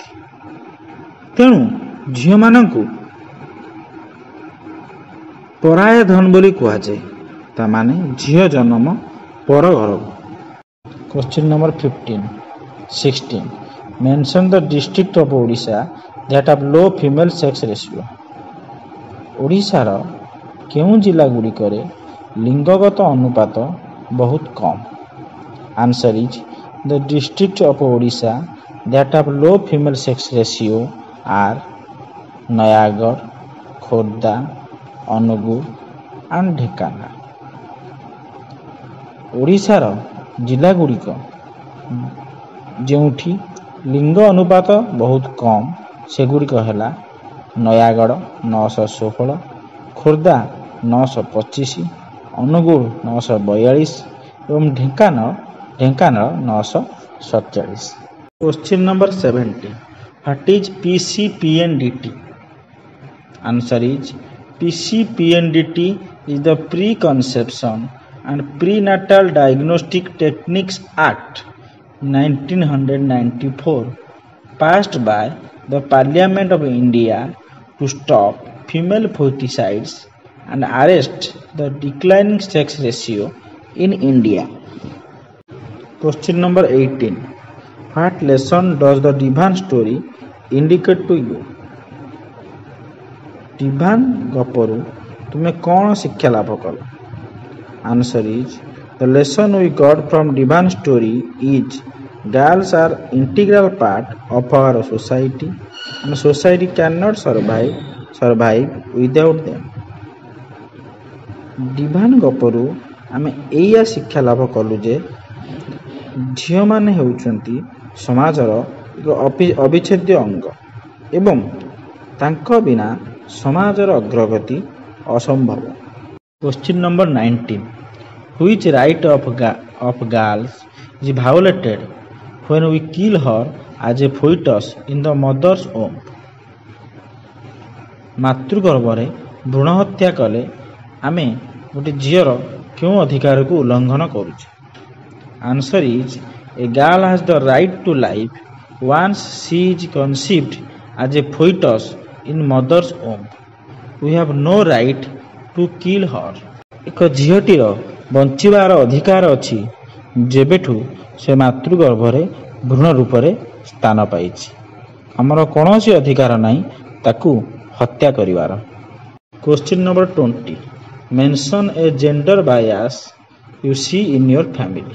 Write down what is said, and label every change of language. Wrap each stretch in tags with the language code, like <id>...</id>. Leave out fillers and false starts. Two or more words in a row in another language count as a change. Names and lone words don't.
<or>ତେଣୁ ଝିଅମାନଙ୍କୁ ପରାୟା ଧନ ବୋଲି କୁହାଯାଏ। ତାମାନେ ଝିଅ ଜନ୍ମ ପର ଘରକୁ।</or> <en>Question number 16. Mention the district of Odisha that have low female sex ratio.</en> <or>ଓଡ଼ିଶାର କେଉଁ ଜିଲ୍ଲା ଗୁଡ଼ିକରେ ଲିଙ୍ଗଗତ ଅନୁପାତ ବହୁତ କମ୍?</or> <en>Answer is the district of Odisha that have low female sex ratio are Nayagଡ଼, ଖୋର୍ଦ୍ଧା, ଅନୁଗୁଳ and ଢେଙ୍କାନାଳ।</en> <or>ଓଡ଼ିଶାର ଜିଲ୍ଲାଗୁଡ଼ିକ ଯେଉଁଠି ଲିଙ୍ଗ ଅନୁପାତ ବହୁତ କମ୍ ସେଗୁଡ଼ିକ ହେଲା ନୟାଗଡ଼ 916, ଖୋର୍ଦ୍ଧା 925, ଅନୁଗୁଳ 942 ଏବଂ ଢେଙ୍କାନାଳ 947।</or> <en>Question number 17. What is PCPNDT? Answer is PCPNDT is the Preconception and Prenatal Diagnostic Techniques Act 1994 passed by the Parliament of India to stop female feticides and arrest the declining sex ratio in India. Question number 18. What lesson does the Divan story indicate to you?</en> <or>Divan ଗପରୁ ତୁମେ କ'ଣ ଶିକ୍ଷା ଲାଭ କଲ?</or> <en>Answer is the lesson we got from Divan story is girls are integral part of our society and society cannot survive without them.</en> <or>Divan ଗପରୁ ଆମେ ଏଇଆ ଶିକ୍ଷା ଲାଭ କଲୁ ଯେ ଝିଅମାନେ ହେଉଛନ୍ତି ସମାଜର ଏକ ଅବିଚ୍ଛେଦ୍ୟ ଅଙ୍ଗ ଏବଂ ତାଙ୍କ ବିନା ସମାଜର ଅଗ୍ରଗତି ଅସମ୍ଭବ।</or> <en>Question number 19. Which right of girls is violated when we kill her as a fetus in the mother's womb.</en> <or>ମାତୃଗର୍ଭରେ ଭ୍ରୂଣ ହତ୍ୟା କଲେ ଆମେ ଗୋଟେ ଝିଅର କେଉଁ ଅଧିକାରକୁ ଉଲ୍ଲଂଘନ କରୁଛୁ?</or> <en>Answer is a girl has the right to life once she is conceived as a fetus in mother's womb. We have no right to kill her.</en> <or>ଏକ ଝିଅଟିର ବଞ୍ଚିବାର ଅଧିକାର ଅଛି ଯେବେଠୁ ସେ ମାତୃଗର୍ଭରେ ଭ୍ରୂଣ ରୂପରେ ସ୍ଥାନ ପାଇଛି। ଆମର କୌଣସି ଅଧିକାର ନାହିଁ ତାକୁ ହତ୍ୟା କରିବାର।</or> <en>Question number 20. Mention a gender bias you see in your family.</en>